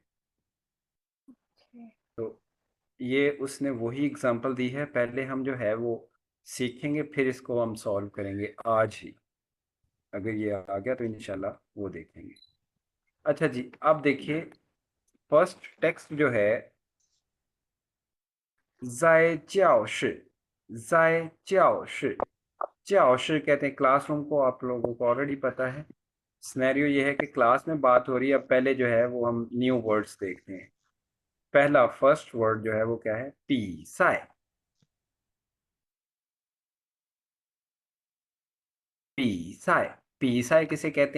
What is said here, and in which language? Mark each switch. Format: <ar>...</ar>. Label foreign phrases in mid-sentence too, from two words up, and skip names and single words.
<hi>Okay. तो ये उसने वही एग्जांपल दी है, पहले हम जो है वो सीखेंगे, फिर इसको हम सॉल्व करेंगे आज ही। अगर ये आ गया तो इंशाल्लाह वो देखेंगे। अच्छा जी, अब देखिए</hi> <en>first text</en> <hi>जो है,</hi> <zh>在教室，在教室，教室</zh> <hi>कहते हैं क्लासरूम को, आप लोगों को ऑलरेडी पता है। सिनेरियो ये है कि क्लास में बात हो रही है। अब पहले जो है वो हम</hi> <en>new words</en> <hi>देखते हैं। पहला</hi> <en>first word</en> <hi>जो है वो क्या है? पी साई। पी साई, पी साई किसे कहते हैं?</hi>